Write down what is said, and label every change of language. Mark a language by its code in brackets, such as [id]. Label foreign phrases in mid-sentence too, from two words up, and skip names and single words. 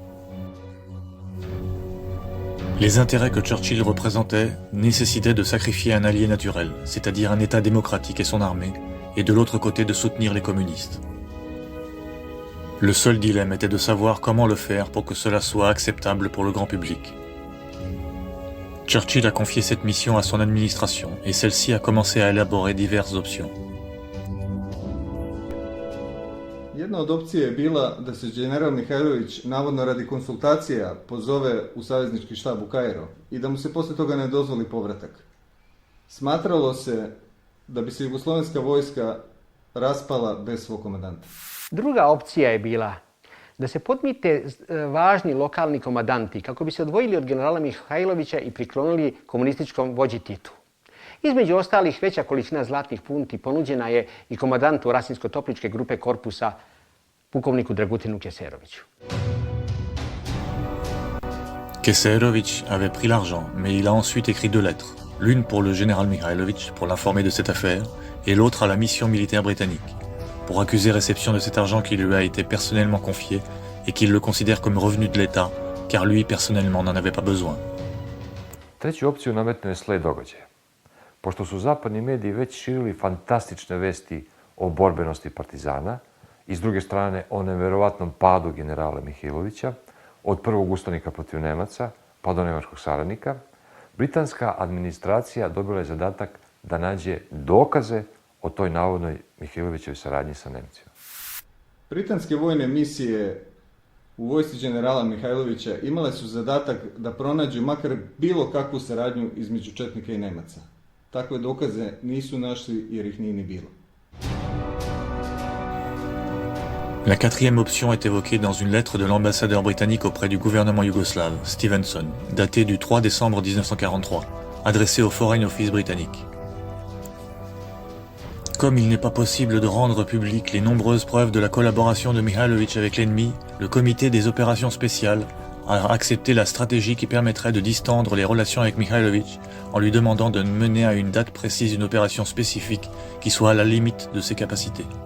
[fr] Les intérêts que Churchill représentait nécessitaient de sacrifier un allié naturel, c'est-à-dire un État démocratique et son armée, et de l'autre côté de soutenir les communistes. Le seul dilemme était de savoir comment le faire pour que cela soit acceptable pour le grand public. Churchill a confié cette mission à son administration et celle-ci a commencé à élaborer diverses options. [sr] Jedna od opcija je bila da se general Mihajlović navodno radi konsultacija pozove u saveznički štab u Kairo i da mu se poslije toga ne dozvoli povratak. Smatralo se da bi se jugoslovenska vojska raspala bez svog komandanta. Druga opcija je bila da se podmite važni lokalni komandanti kako bi se odvojili od generala Mihajlovića i priklonili komunističkom vođi Titu. Između ostalih, veća količina zlatnih funti ponuđena je i komandantu Rasinsko-Topličke grupe korpusa, pukovniku Dragutinu Keseroviću. [fr] Keserović avait pris l'argent, mais il a ensuite écrit 2 lettres, l'une pour le général Mihajlović pour l'informer de cette affaire, et l'autre à la mission militaire britannique, pour accuser réception de cet argent qui lui a été personnellement confié et qu'il le considère comme revenu de l'État, car lui personnellement n'en avait pas besoin. [sr] Treću opciju nametnuo je sled događaja. Pošto su zapadni mediji već širili fantastične vesti o borbenosti partizana i s druge strane o neverovatnom padu generala Mihajlovića, od prvog ustanika protiv Nemaca pa do nemačkog saradnika, britanska administracija dobila je zadatak da nađe dokaze o toj navodnoj Mihajlovićevoj saradnji sa Nemcima. Britanske vojne misije u vojsci generala Mihajlovića imale su zadatak da pronađu makar bilo kakvu saradnju između četnika i Nemaca. Takve dokaze nisu našli jer ih nije ni bilo. [fr] La quatrième option est évoquée dans une lettre de l'ambassadeur britannique auprès du gouvernement yougoslave, Stevenson, datée du 3 décembre 1943, adressée au Foreign Office britannique. Comme il n'est pas possible de rendre publiques les nombreuses preuves de la collaboration de Mihajlović avec l'ennemi, le comité des opérations spéciales a accepté la stratégie qui permettrait de distendre les relations avec Mihajlović en lui demandant de mener à une date précise une opération spécifique qui soit à la limite de ses capacités.